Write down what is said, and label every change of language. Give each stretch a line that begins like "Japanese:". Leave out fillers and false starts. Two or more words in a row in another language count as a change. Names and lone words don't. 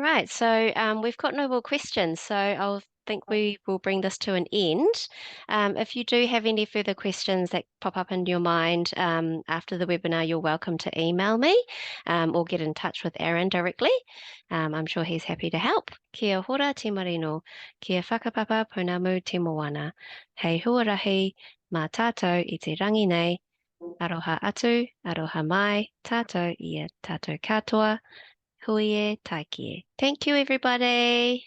English: So we've got no more questions. So I'll think we will bring this to an end. If you do have any further questions that pop up in your mind after the webinar, you're welcome to email me or get in touch with Aaron directly. I'm sure he's happy to help.
Māori: Kia hora te marino, kia whakapapa pounamu te moana. Hei huarahi, mā tātou I te rangi nei. Aroha atu, aroha mai, tātou ia tātou katoa. Hui e, tai kie.
English: Thank you, everybody.